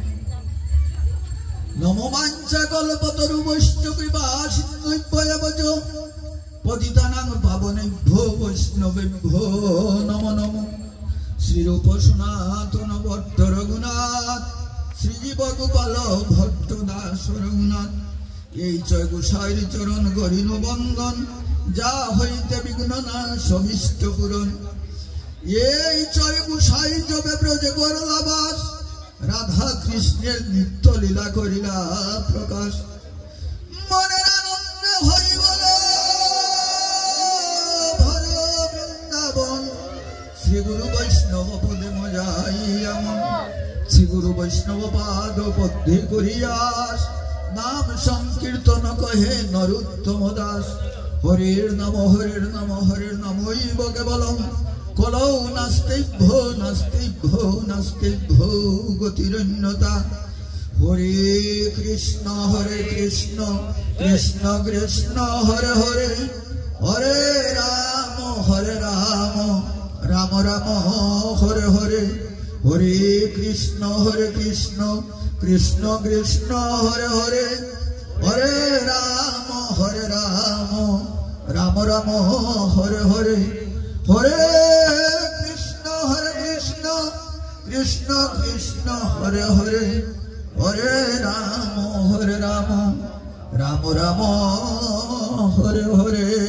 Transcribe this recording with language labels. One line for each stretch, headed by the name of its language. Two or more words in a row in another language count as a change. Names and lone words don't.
Sanskrit: नमो वाञ्छाकल्पतरुभ्यश्च कृपा सिन्धुभ्येव च पतितानां पावनेभ्यो वैष्णवेभ्यो नमो नमो।
Bangla: श्रीरूप सनातन भट्ट रघुनाथ श्रीजीव गोपाल भट्ट दास रघुनाथ এই জয় গোসাইর চরণ করিল বন্দন যা হইতে বিঘ্ন না সবিষ্ট পূরণ। এই জয় গোসাই জবে ব্রজে করলা বাস রাধা কৃষ্ণের নিত্য লীলা করিলা প্রকাশ। মনের আনন্দে হরি বলে ভজ বৃন্দাবন শ্রী গুরু বৈষ্ণব পদে মজাই আমন। শ্রী গুরু বৈষ্ণব পাদ পদ্মে করিয়াস নাম সংকীর্তন কহে নরোত্তম দাস
Sanskrit: हरिर नाम हरिर्नामैव केवलम कलौ नास्तिभ्यो गतिरन्यता हरे कृष्ण कृष्ण कृष्ण हरे हरे हरे राम राम राम हरे हरे हरे कृष्ण कृष्ण कृष्ण हरे हरे हरे राम राम राम हरे हरे हरे कृष्ण कृष्ण कृष्ण हरे हरे हरे राम राम राम हरे हरे।